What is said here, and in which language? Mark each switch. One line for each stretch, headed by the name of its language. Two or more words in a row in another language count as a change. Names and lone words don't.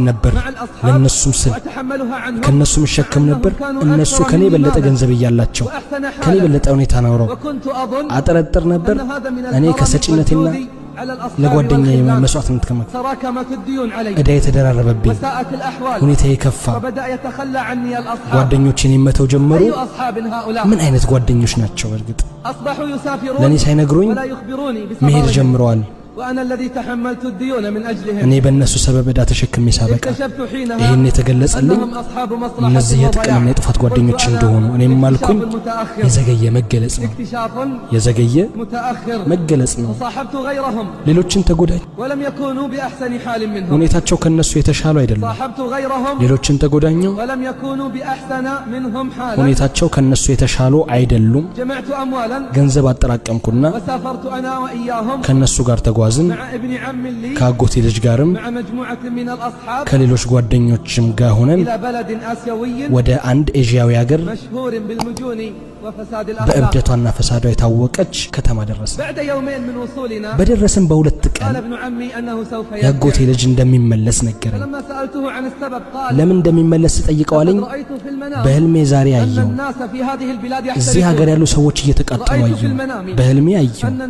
Amharic: ነበር ለነሱም ስል ከነሱም ሸከም ነበር እነሱ ከኔ በለጠ ገንዘብ እያላቸው ከኔ በለጠ ሁኔታ ነው አጠረጥር ነበር እኔ ከሰጪነቴና ለጓደኛዬ መስዋዕትነት እዳ የተደራረበብኝ ሁኔታ የከፋ ጓደኞቼን ይመተው ጀመሩ ምን አይነት ጓደኞች ናቸው በርግጥ ለኔ ሳይነግሩኝ መሄድ ጀምረዋል
Arabic: وأنا الذي تحملت الديون من أجلهم
Amharic: እኔ በእነሱ ሰበብ ዕዳ ተሸክሜ ሳበቃ ይሄን የተገለጸልኝ እነዚህ የጥቅምና የጥፋት ጓደኞች እንደሆኑ እኔም ማልኩኝ የዘገየ መገለጽ ነው የዘገየ መገለጽ ነው ሌሎችን ተጎዳኝ
Arabic: ولم يكونوا بأحسن حال منهم
Amharic: ሁኔታቸው ከነሱ የተሻሉ አይደለም ሌሎችን ተጎዳኘው
Arabic: ولم يكونوا بأحسن منهم حالا
Amharic: ሁኔታቸው ከነሱ የተሻሉ አይደሉም
Arabic: جمعت أموالا
Amharic: ገንዘብ አጠራቀምኩና
Arabic: وسافرت أنا وإياهم
Amharic: ከነሱ ጋር ተጓዝን ከአጎቴ ልጅ ጋርም ከሌሎች ጓደኞችም ጋር ሆነን ወደ አንድ ኤዥያዊ ሀገር በእብደቷና ፈሳዷ የታወቀች ከተማ ደረስን በደረስን በሁለት ቀን የአጎቴ ልጅ እንደሚመለስ ነገረኝ ለምን እንደሚመለስ ጠይቀው አለኝ በህልሜ ዛሬ አየሁ እዚህ ሀገር ያሉ ሰዎች እየተቃጠሉ አየሁ በህልሜ አየሁ